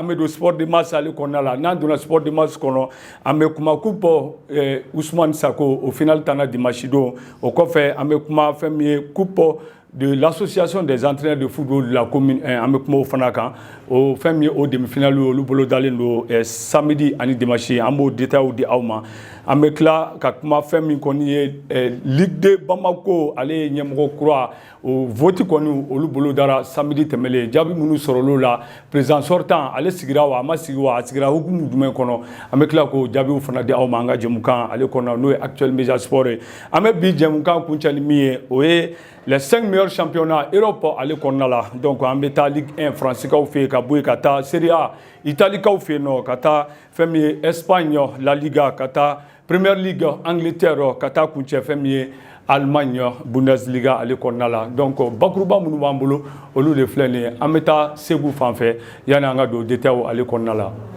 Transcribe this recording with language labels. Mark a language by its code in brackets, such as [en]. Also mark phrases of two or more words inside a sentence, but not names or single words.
[bm] bɛ don [fr] sport de masse [bm] ale kɔnɔna la n'an donna [fr] sport de masse [bm] kɔnɔ an bɛ kuma coupe Ousmane Sako o final tana dimanche don o kɔfɛ an bɛ kuma fɛn min ye [fr] coupe de l'association des entraîneurs de football de la commune [bm] an bɛ kuma o fana kan o fɛn min ye o demi-finale olu bolo dalen don samedi ani dimanche an b'o détails di aw ma an bɛ tila ka kuma fɛn min kɔni ye Ligue de Bamako ale ye ɲɛmɔgɔ kura o vote kɔni olu bolo dara samedi tɛmɛlen jaabi minnu sɔrɔl'o la [fr] président sortant [bm] ale sigira wa a ma sigi wa a sigira hukumu jumɛn kɔnɔ an bɛ tila k'o jaabiw fana di aw ma an ka jɛmukan ale kɔnɔ n'o ye Actuel Media Sport ye an bɛ bi jɛmukan kuncɛ ni min ye o ye [fr] les 5 meilleurs championnats Europe [bm] ale kɔnɔna la donc an bɛ taa Ligue 1 faransiikaw fɛ yen ka bɔ yen ka taa Serie A italikaw fɛ yen nɔ ka taa fɛn min ye Espagne La Liga ka taa Premier League Angleterre ka taa kuncɛ fɛn min ye Allemagne Bundesliga ale kɔnɔna la donc bakuruba minnu b'an bolo olu de filɛ nin ye an bɛ taa Segu fan fɛ yanni an ka don détails ale kɔnɔna la.